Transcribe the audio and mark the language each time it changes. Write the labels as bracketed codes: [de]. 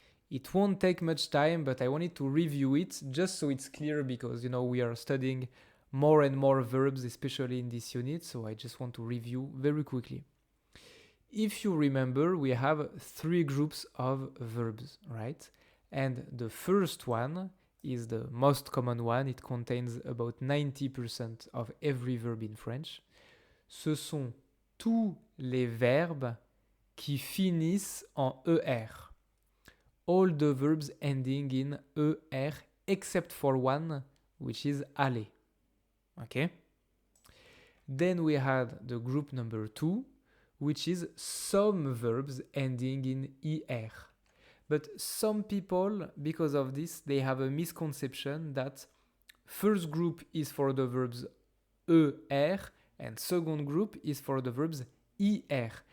[en] It won't take much time, but I wanted to review it just so it's clear because, we are studying more and more verbs, especially in this unit, so I just want to review very quickly. If you remember, we have three groups of verbs, right? And the first one is the most common one. It contains about 90% of every verb in French. [fr] Ce sont tous les verbes qui finissent en ER. [en] All the verbs ending in ER except for one, which is aller. Okay? Then we had the group number 2, which is some verbs ending in ER. But some people, because of this, they have a misconception that first group is for the verbs ER and second group is for the verbs ER.